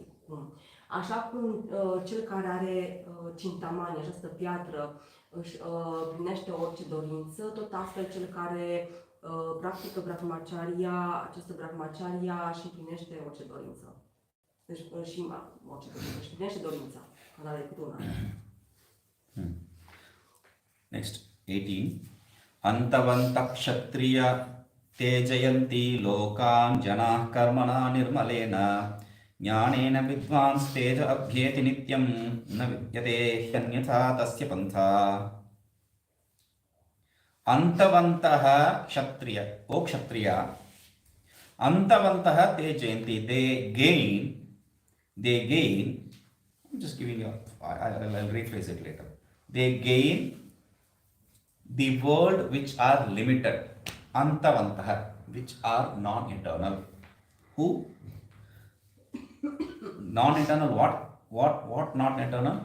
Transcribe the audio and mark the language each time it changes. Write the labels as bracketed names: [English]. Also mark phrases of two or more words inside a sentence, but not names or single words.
[Romanian] Așa cum cel care are cintamani, această piatră, își plinește orice dorință, tot astfel cel care practică brahmacharya, această brahmacharya își împlinește orice dorință. Deci și orice dorință, își împlinește dorința, când are decât una. [English] Next, 18. [Sanskrit] अन्तवन्त क्षत्रिय तेजयन्ति लोकान् जनः कर्मणा निर्मलेन ज्ञानेन विद्वांस् तेज अभ्येति नित्यम् न विद्यते ह्यन्यथा तस्य पन्था. अन्तवन्तः क्षत्रिय, ओ क्षत्रिय, अन्तवन्तः तेजयन्ति, [English] they gain, I'm just giving you, I'll rephrase it later. They gain the world which are limited, antavantaha, which are non-eternal. Who? Non-eternal what non-eternal?